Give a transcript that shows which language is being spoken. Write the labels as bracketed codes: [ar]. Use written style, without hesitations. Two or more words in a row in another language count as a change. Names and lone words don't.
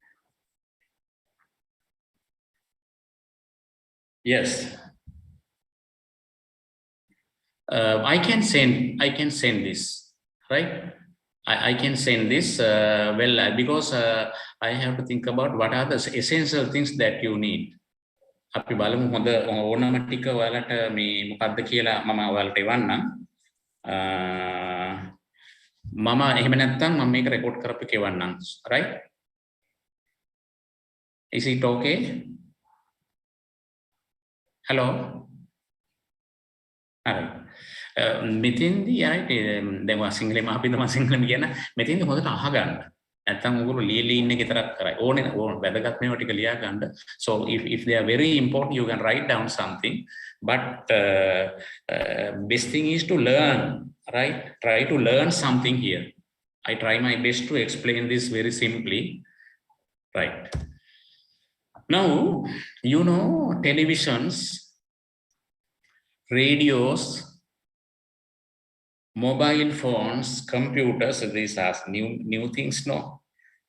[en] Yes. I can send this, right? I can send this, because I have to think about what are the essential things that you need. [si] අපි බලමු හොඳ ඕනම ටික ඔයාලට මේ මොකක්ද කියලා මම ඔයාලට එවන්නම්. මම එහෙම නැත්නම් මම මේක රෙකෝඩ් කරපු කෙවන්නම්, [en] right? Is it okay? Hello? [si] මෙතින්දී දැන් ඔයා සිංහලෙන් අපිට මම සිංහලෙන් කියන මෙතින්දී හොඳට අහගන්න. නැත්නම් ඔයගොල්ලෝ ලියලා ඉන්න එක විතරක් කරයි. ඕනේ වැදගත් මේවා ටික ලියා ගන්න. [en] So if they are very important, you can write down something. But best thing is to learn, right? Try to learn something here. I try my best to explain this very simply, right? Now, you know, televisions, radios, mobile phones, computers, these are new things, no?